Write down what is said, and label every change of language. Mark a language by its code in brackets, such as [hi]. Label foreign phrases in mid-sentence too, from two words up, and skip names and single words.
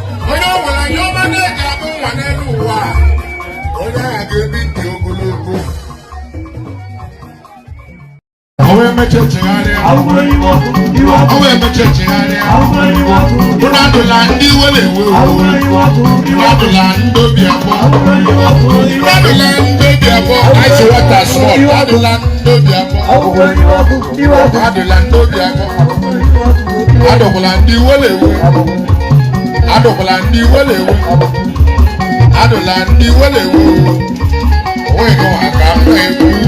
[ig] Onye ọ bụla, ihe ọma na-eji abụ nwa n'elu ụwa a, onye agha ga-ebi ndụ ogologo. O wee mechaa chegharịa. Awụrụ iwe ọkụ, iwe ọkụ. O wee mechaa chegharịa. Awụrụ iwe ọkụ, iwe ọkụ. Unu adụla ndị iwe na-ewe o. Awụrụ iwe ọkụ, iwe Unu ọkụ. adụla ndị obi abụọ. Awụrụ iwe ọkụ, iwe ọkụ. Unu adụla ndị obi abụọ. [en] Ice water small. [ig] Adụla ndị obi abụọ. Awụrụ iwe ọkụ, iwe ọkụ. Adụla ndị obi abụọ. Awụrụ iwe ọkụ, iwe ọkụ. Adụkwala ndị iwe na-ewe. Adụkwala ndị iwe na-ewe. Adụla ndị iwe na-ewe. O nweghị ụwa ka m na-ekwu.